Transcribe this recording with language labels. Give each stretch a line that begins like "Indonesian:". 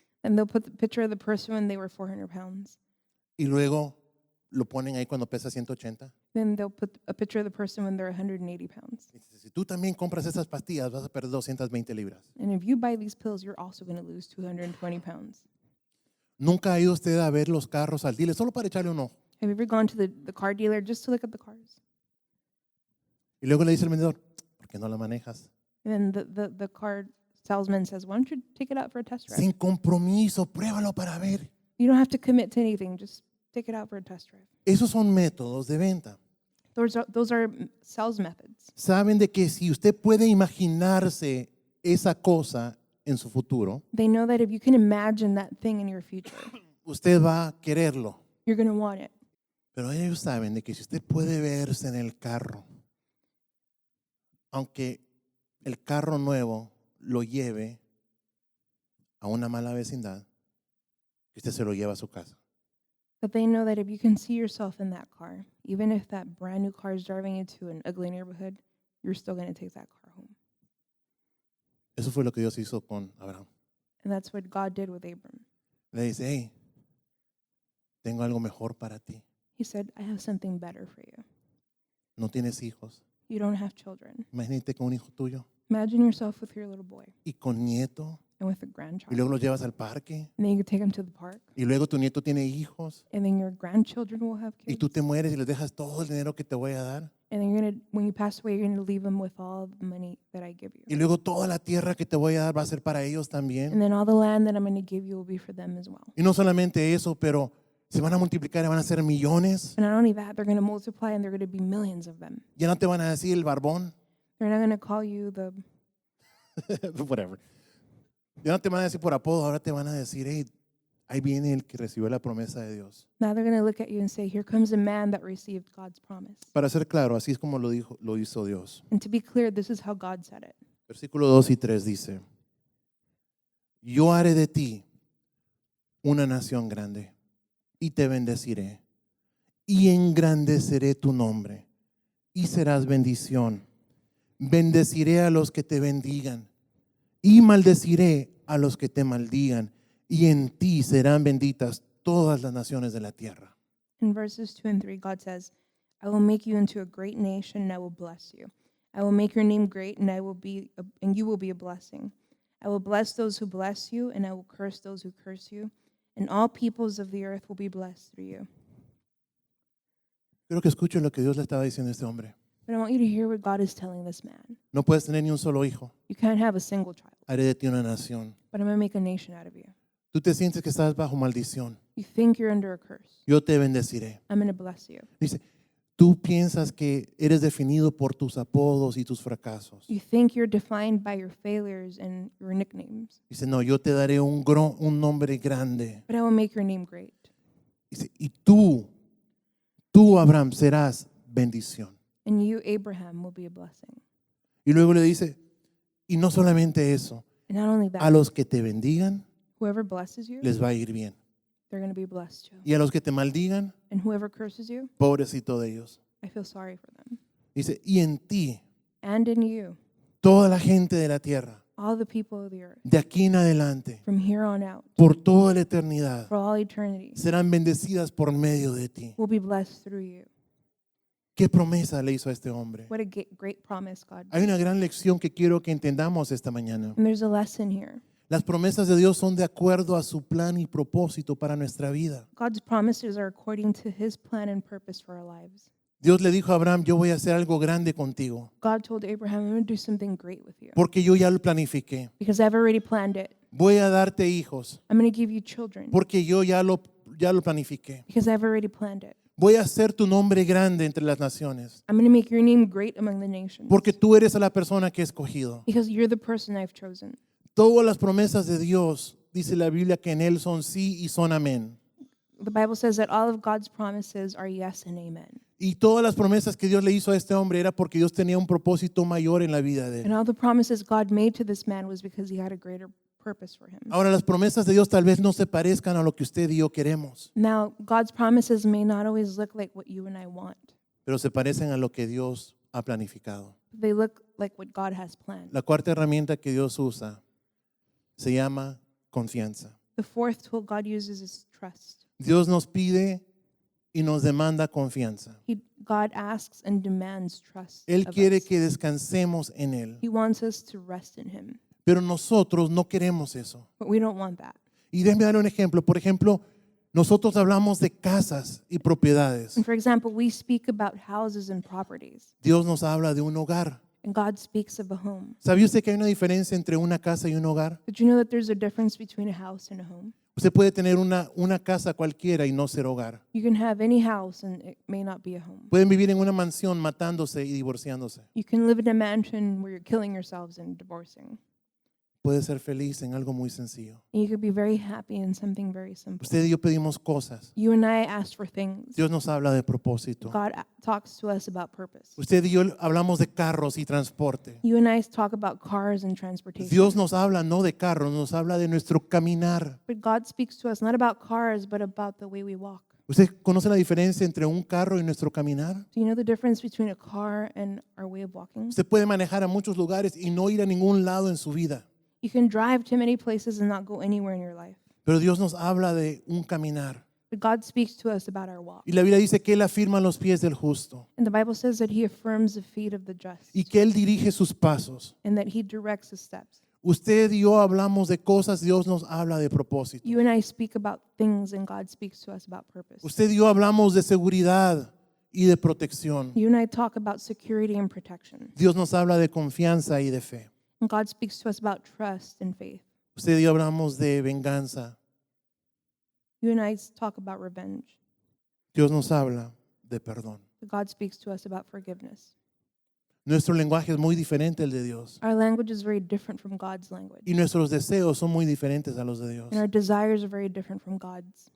English: And they'll put the picture of the person when they were 400 pounds.
Spanish: y luego lo ponen ahí cuando pesa 180.
English: Then they'll put a picture of the person when they're 180 pounds.
Spanish: Y dice, si tú también compras esas pastillas, vas a perder 220 libras.
English: And if you buy these pills, you're also going to lose 220 pounds.
Spanish: ¿Nunca ha ido usted a ver los carros al dealer solo para echarle un ojo?
English: Have you ever gone to the car dealer just to look at the cars?
Spanish: Y luego le dice el vendedor, ¿por qué no la manejas?
English: And then the car salesman says, why don't you take it out for a test drive?
Spanish: Sin compromiso, pruébalo para ver.
English: You don't have to commit to anything. Just take it out for a test drive.
Spanish: Esos son métodos de venta.
English: Those are sales methods.
Spanish: Saben de que si usted puede imaginarse esa cosa en su futuro,
English: They know that if you can imagine that thing in your future,
Spanish: usted va a quererlo.
English: you're going to want it.
Spanish: Pero ellos saben de que si usted puede verse en el carro, aunque el carro nuevo lo lleve a una mala vecindad, que usted se lo lleva a su casa.
English: But they know that if you can see yourself in that car, even if that brand new car is driving you to an ugly neighborhood, you're still going to take that car home.
Spanish: Eso fue lo que Dios hizo con Abraham.
English: And that's what God did with Abram.
Spanish: Le dice, hey, tengo algo mejor para ti.
English: He said, I have something better for you.
Spanish: No tienes hijos.
English: You don't have children.
Spanish: Imagínate con un hijo tuyo
English: Imagine yourself with your little boy
Spanish: y con nieto.
English: and with a
Spanish: Y
English: grandchild.
Spanish: luego los llevas al parque.
English: And then you can take him to the park.
Spanish: Y luego tu nieto tiene hijos.
English: And then your grandchildren will have
Spanish: Y
English: kids.
Spanish: tú te mueres y les dejas todo el dinero que te voy a dar.
English: And then when you pass away, you're going to leave them with all the money that I give you.
Spanish: Y luego toda la tierra que te voy a dar va a ser para ellos
English: And
Spanish: también.
English: then all the land that I'm going to give you will be for them as well.
Spanish: Y no solamente eso, pero se van a multiplicar y van a ser millones.
English: And not only that, they're going to multiply and they're going to be millions of them.
Spanish: Ya no te van a decir el barbón.
English: They're not going to call you the, Whatever.
Spanish: Ya no te van a decir por apodo, ahora te van a decir, hey, ahí viene el que recibió la promesa de Dios.
English: now they're going to look at you and say, here comes a man that received God's promise.
Spanish: Para ser claro, así es como lo hizo Dios.
English: And to be clear, this is how God said it.
Spanish: Versículo 2 y 3 dice, yo haré de ti una nación grande y te bendeciré y engrandeceré tu nombre y serás bendición. Bendeciré a los que te bendigan y maldeciré a los que te maldigan y en ti serán benditas todas las naciones de la tierra.
English: In verses 2 and 3, God says, I will make you into a great nation and I will bless you. I will make your name great and and you will be a blessing. I will bless those who bless you and I will curse those who curse you. And all peoples of the earth will be blessed through you.
Spanish: Quiero que escuchen lo que Dios le estaba diciendo a este hombre.
English: But I want you to hear what God is telling this man.
Spanish: No puedes tener ni un solo hijo.
English: You can't have a single child,
Spanish: Haré de ti una nación.
English: but I'm going to make a nation out of you.
Spanish: Tú te sientes que estás bajo maldición.
English: You think you're under a curse.
Spanish: Yo te bendeciré.
English: I'm going to bless you.
Spanish: Dice, tú piensas que eres definido por tus apodos y tus fracasos.
English: You think you're defined by your failures and your nicknames,
Spanish: Dice, no, yo te daré un nombre grande.
English: but I will make your name great.
Spanish: Dice, y tú, Abraham, serás bendición.
English: And you, Abraham, will be a blessing.
Spanish: Y luego le dice, y no solamente eso,
English: And not only a that,
Spanish: los que te bendigan,
English: whoever blesses you,
Spanish: les va a ir bien.
English: they're going to be blessed too.
Spanish: Y a los que te maldigan,
English: And whoever curses you,
Spanish: pobrecito de ellos.
English: I feel sorry for them.
Spanish: Dice, y en ti,
English: And in you,
Spanish: toda la gente de la tierra,
English: all the people of the earth,
Spanish: de aquí en adelante,
English: from here on out,
Spanish: por toda la eternidad,
English: for all eternity,
Spanish: serán bendecidas por medio de ti.
English: will be blessed through you.
Spanish: ¿Qué promesa le hizo a este hombre?
English: What a great promise, God.
Spanish: Hay una gran lección que quiero que entendamos esta mañana.
English: And there's a lesson here.
Spanish: Las promesas de Dios son de acuerdo a su plan y propósito para nuestra vida.
English: God's promises are according to his plan and purpose for our lives.
Spanish: Dios le dijo a Abraham, yo voy a hacer algo grande contigo,
English: God told Abraham, I'm going to do something great with you
Spanish: porque yo ya lo planifiqué.
English: because I've already planned it.
Spanish: Voy a darte hijos,
English: I'm going to give you children
Spanish: porque yo ya lo planifiqué.
English: because I've already planned it.
Spanish: Voy a hacer tu nombre grande entre las naciones,
English: I'm going to make your name great among the nations
Spanish: porque tú eres la persona que he escogido.
English: because you're the person I've chosen.
Spanish: Todas las promesas de Dios, dice la Biblia, que en Él son sí y son amén.
English: The Bible says that all of God's promises are yes and amen.
Spanish: Y todas las promesas que Dios le hizo a este hombre era porque Dios tenía un propósito mayor en la vida de
English: And all the promises God made to this man was because he had a greater purpose for him.
Spanish: Ahora, las promesas de Dios tal vez no se parezcan a lo que usted y yo queremos,
English: Now, God's promises may not always look like what you and I want.
Spanish: pero se parecen a lo que Dios ha planificado.
English: They look like what God has planned.
Spanish: La cuarta herramienta que Dios usa se llama confianza.
English: The fourth tool God uses is trust.
Spanish: Dios nos pide y nos demanda confianza.
English: God asks and demands trust
Spanish: Él
English: of
Spanish: quiere
English: us.
Spanish: que descansemos en Él,
English: He wants us to rest in him,
Spanish: pero nosotros no queremos eso.
English: but we don't want that.
Spanish: Y déjeme dar un ejemplo. Por ejemplo, nosotros hablamos de casas y propiedades.
English: And for example, we speak about houses and properties,
Spanish: Dios nos habla de un hogar.
English: and God speaks of a home.
Spanish: ¿Sabía usted que hay una diferencia entre una casa y un hogar?
English: Did you know that there's a difference between a house and a home?
Spanish: Usted puede tener una casa cualquiera y no ser hogar.
English: You can have any house and it may not be a home.
Spanish: Pueden vivir en una mansión matándose y divorciándose.
English: You can live in a mansion where you're killing yourselves and divorcing.
Spanish: Puede ser feliz en algo muy sencillo.
English: And you could be very happy in something very simple.
Spanish: Usted y yo pedimos cosas.
English: You and I ask for things.
Spanish: Dios nos habla de propósito.
English: God talks to us about purpose.
Spanish: Usted y yo hablamos de carros y transporte.
English: You and I talk about cars and transportation.
Spanish: Dios nos habla no de carros, nos habla de nuestro caminar.
English: But God speaks to us not about cars, but about the way we walk.
Spanish: ¿Usted conoce la diferencia entre un carro y nuestro caminar?
English: Do you know the difference between a car and our way of walking?
Spanish: Usted puede manejar a muchos lugares y no ir a ningún lado en su vida.
English: You can drive to many places and not go anywhere in your life.
Spanish: Pero Dios nos habla de un caminar.
English: But God speaks to us about our walk.
Spanish: Y la Biblia dice que Él afirma los pies del justo
English: And the Bible says that he affirms the feet of the just
Spanish: y que Él dirige sus pasos.
English: and that he directs his steps.
Spanish: Usted y yo hablamos de cosas, Dios nos habla de propósito.
English: You and I speak about things and God speaks to us about purpose.
Spanish: Usted y yo hablamos de seguridad y de protección.
English: You and I talk about security and protection.
Spanish: Dios nos habla de confianza y de fe.
English: And God speaks to us about trust and faith.
Spanish: Usted y yo hablamos de venganza.
English: You and I talk about revenge.
Spanish: Dios nos habla de perdón.
English: But God speaks to us about forgiveness.
Spanish: Nuestro lenguaje es muy diferente al de Dios.
English: Our language is very different from God's language.
Spanish: Y nuestros deseos son muy diferentes a los de Dios.
English: And our desires are very different from God's.